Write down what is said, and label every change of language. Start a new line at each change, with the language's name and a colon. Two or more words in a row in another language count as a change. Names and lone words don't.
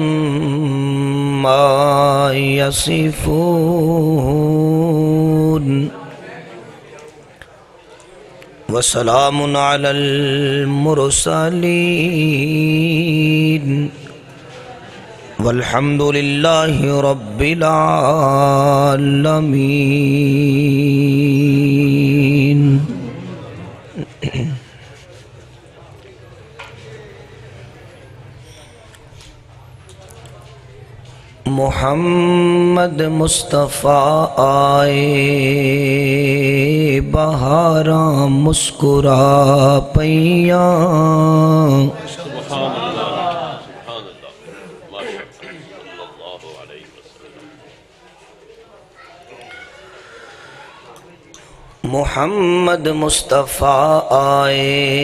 Arabic: عما يصفون وسلام على المرسلين والحمد لله رب العالمين
Punjabi: محمد مصطفیٰ آئے بہاراں مسکرا پیاں محمد مصطفیٰ آئے